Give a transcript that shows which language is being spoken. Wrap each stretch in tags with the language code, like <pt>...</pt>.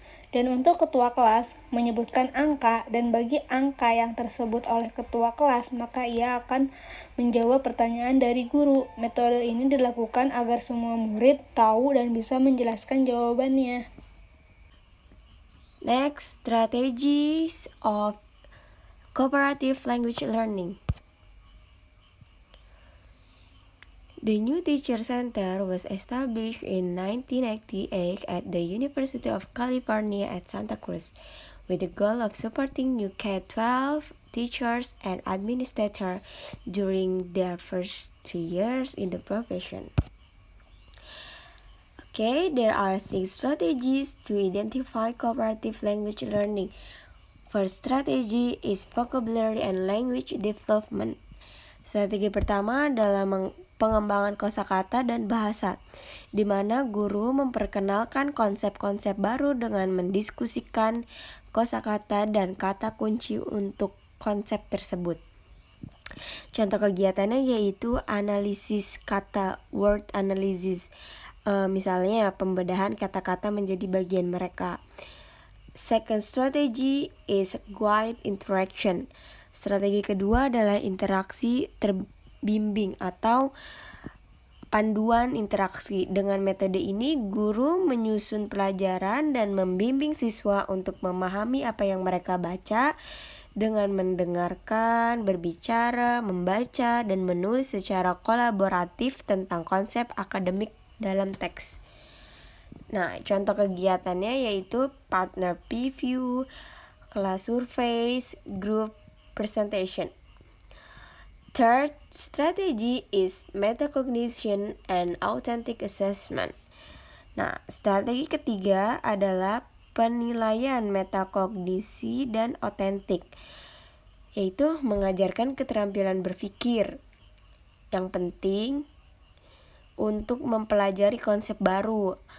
<id>Dan untuk ketua kelas menyebutkan angka, dan bagi angka yang tersebut oleh ketua kelas, maka ia akan menjawab pertanyaan dari guru. Metode ini dilakukan agar semua murid tahu dan bisa menjelaskan jawabannya.</id> <en>Next, strategies of cooperative language learning. The new teacher center was established in 1998 at the University of California at Santa Cruz, with the goal of supporting new K-12 teachers and administrators during their first 2 years in the profession. Okay, there are 6 strategies to identify cooperative language learning. First strategy is vocabulary and language development.</en> <id>Strategi pertama adalah pengembangan kosakata dan bahasa, di mana guru memperkenalkan konsep-konsep baru dengan mendiskusikan kosakata dan kata kunci untuk konsep tersebut. Contoh kegiatannya yaitu analisis kata, word analysis. Misalnya pembedahan kata-kata menjadi bagian mereka.</id> <en>Second strategy is guide interaction.</en> <id>Strategi kedua adalah interaksi terbimbing atau panduan interaksi. Dengan metode ini, guru menyusun pelajaran dan membimbing siswa untuk memahami apa yang mereka baca dengan mendengarkan, berbicara, membaca, dan menulis secara kolaboratif tentang konsep akademik dalam teks. Nah, contoh kegiatannya yaitu partner preview, kelas surveys, group presentation.</id> <en>Third strategy is metacognition and authentic assessment.</en> <id>Nah, strategi ketiga adalah penilaian metakognisi dan otentik, yaitu mengajarkan keterampilan berpikir yang penting untuk mempelajari konsep baru.</id>